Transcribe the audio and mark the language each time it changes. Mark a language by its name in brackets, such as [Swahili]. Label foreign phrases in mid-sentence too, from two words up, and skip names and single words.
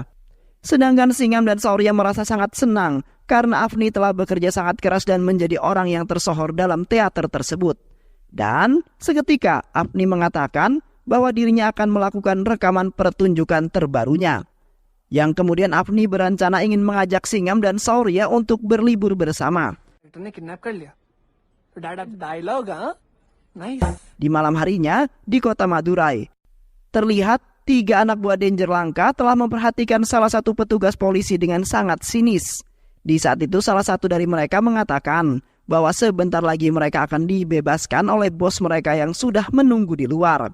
[Indonesian] Sedangkan Singham dan Shaurya merasa sangat senang karena Afni telah bekerja sangat keras dan menjadi orang yang tersohor dalam teater tersebut. Dan seketika Afni mengatakan bahwa dirinya akan melakukan rekaman pertunjukan terbarunya. Yang kemudian Afni berencana ingin mengajak Singham dan Shaurya untuk berlibur bersama. [Hindi] एक्टर ने किडनैप कर लिया तो डैड अब डायलॉग हाँ नाइस [Indonesian] Di malam harinya di kota Madurai, terlihat 3 anak buah Danger Lanka telah memperhatikan salah satu petugas polisi dengan sangat sinis. Di saat itu salah satu dari mereka mengatakan bahwa sebentar lagi mereka akan dibebaskan oleh bos mereka yang sudah menunggu di luar.